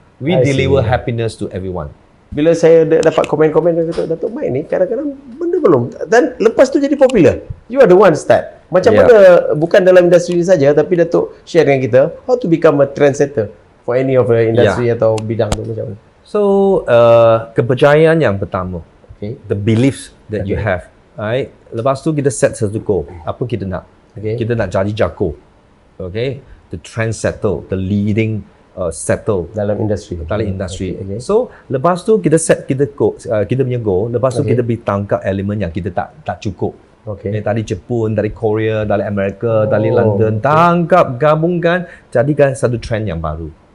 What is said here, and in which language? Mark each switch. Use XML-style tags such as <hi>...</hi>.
<en>We deliver happiness to everyone.</en> <ms>Bila saya dapat komen-komen dari Datuk Mike ni, kadang-kadang benda belum. Dan lepas tu jadi popular.</ms> <en>You are the one start.</en> <ms>Macam mana, bukan dalam industri saja, tapi Datuk share dengan kita,</ms> <en>how to become a trendsetter for any of the industry</en> <ms>atau bidang tu macam mana? So, kepercayaan yang pertama.</ms> <en>The beliefs that you have.</en> <ms>Right? Lepas tu kita set satu goal. Apa kita nak? Kita nak jadi jago. Okay?</ms> <en>The trendsetter, the leading settle</en> <ms>dalam industri. So lepas tu kita set kita punya goal. Lepas tu kita boleh tangkap elemen yang kita tak cukup. Dari Jepun, dari Korea, dari Amerika, dari London, tangkap, gabungkan, jadikan satu trend yang baru.</ms>